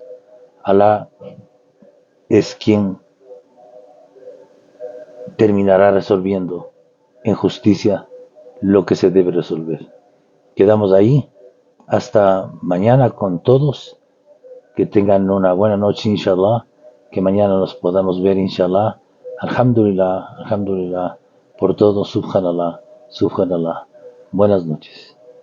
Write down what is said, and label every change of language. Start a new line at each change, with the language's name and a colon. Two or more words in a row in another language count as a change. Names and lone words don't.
Spanish: Allah es quien terminará resolviendo en justicia lo que se debe resolver. Quedamos ahí. Hasta mañana con todos. Que tengan una buena noche,
Arabic: إن شاء الله.
Spanish: Que mañana nos podamos ver,
Arabic: إن شاء الله. الحمد لله، الحمد لله.
Spanish: Por todo,
Arabic: سبحان الله، سبحان الله.
Spanish: Buenas noches.